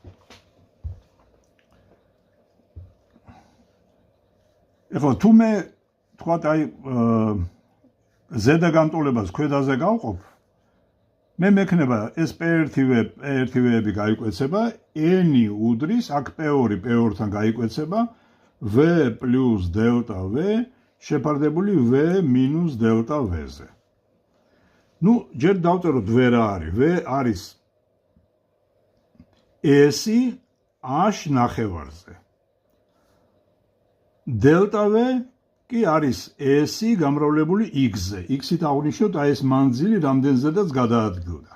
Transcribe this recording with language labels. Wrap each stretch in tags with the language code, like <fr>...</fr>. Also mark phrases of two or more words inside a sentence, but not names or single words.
<ka>ეხლა თუ მე თქვათ აი ზედა განტოლებას ქვედაზე გავყოფ, მე მექნება ეს P1-ები გაიკვეცება, n უდრის, აქ P2-თან გაიკვეცება,</ka> <en>V plus delta V შეფარდებული V minus delta V-ზე.</en> <ka>ჯერ დავწეროთ V რა არის. V არის S-ი H ნახევარზე.</ka> <en>Delta V</en> <ka>კი არის S-ი გამრავლებული X-ზე. X-ით აღვნიშნოთ აი ეს მანძილი, რამდენზედაც გადაადგილდა.</ka>